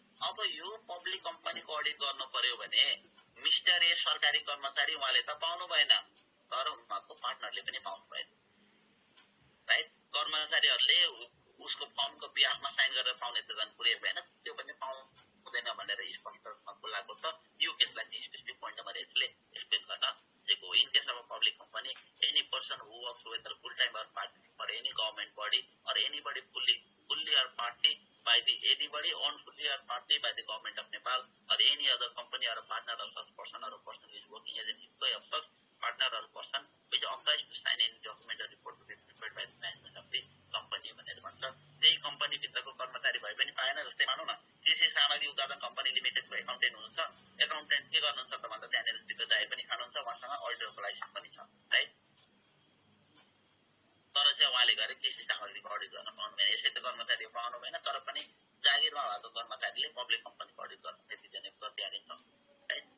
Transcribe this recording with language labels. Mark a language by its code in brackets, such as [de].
[ne] अब यो पब्लिक कम्पनीको अडिट गर्नु पर्यो भने मिस्टर ए सरकारी कर्मचारी उहाँले त पाउनु भएन, तर उहाँको पार्टनरले पनि पाउनु भएन, राइट। कर्मचारीहरूले उसको फर्मको बिहाफमा साइन गरेर पाउने त झन् पुरै भएन, त्यो पनि पाउँदैन भनेर स्पष्ट रूपमा बोलाएको छ। यो केसलाई चाहिँ स्पेसिफिक पोइन्ट नम्बर 8 ले एक्सप्लेन गर्न दिएको। [en] in case of public company any person who works whether full time or part for any government body or anybody fully or partly by the anybody owned fully or partly by the government of Nepal or any other company or a partner of such person or a person who is working as an employee of such partner or person which authorized to sign any document or report to be prepared by the management of the company [ne] भनेर भन्छ। त्यही company भित्रको कर्मचारी भए पनि पाएन। जस्तै मानौ न कृषि सामग्री उत्पादन कम्पनी लिमिटेडको एकाउन्टेन्ट हुनुहुन्छ, एकाउन्टेन्ट के गर्नुहुन्छ त भन्दा त्यहाँनिर भित्र जाए पनि खानुहुन्छ, उहाँसँग अडिटरको लाइसेन्स पनि छ, राइट। तर चाहिँ उहाँले गरे कृषि सामग्रीको अडिट गर्न पाउनु भएन। यसै त कर्मचारी पाउनु भएन, तर पनि जागिरमा भएको कर्मचारीले पब्लिक कम्पनीको अडिट गर्न त्यति चाहिँ प्रत्यारिन्छ, राइट।